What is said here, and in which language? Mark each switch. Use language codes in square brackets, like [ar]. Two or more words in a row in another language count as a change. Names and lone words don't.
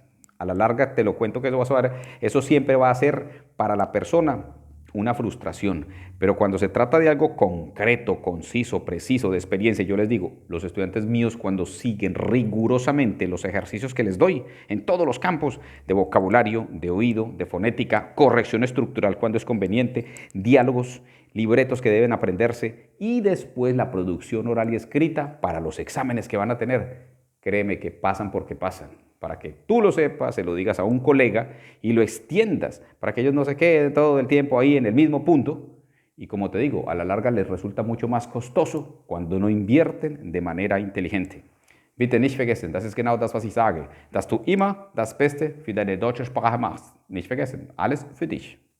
[es] A la larga te lo cuento que eso siempre va a ser para la persona una frustración, pero cuando se trata de algo concreto, conciso, preciso, de experiencia, yo les digo, los estudiantes míos cuando siguen rigurosamente los ejercicios que les doy en todos los campos de vocabulario, de oído, de fonética, corrección estructural cuando es conveniente, diálogos, libretos que deben aprenderse y después la producción oral y escrita para los exámenes que van a tener, créeme que pasan porque pasan. Para que tú lo sepas, se lo digas a un colega y lo extiendas, para que ellos no se queden todo el tiempo ahí en el mismo punto Y como te digo, a la larga les resulta mucho más costoso cuando no invierten de manera inteligente. [de] Bitte nicht vergessen, das ist genau das, was ich sage, dass du immer das Beste für deine deutsche Sprache machst. Nicht vergessen, alles für dich.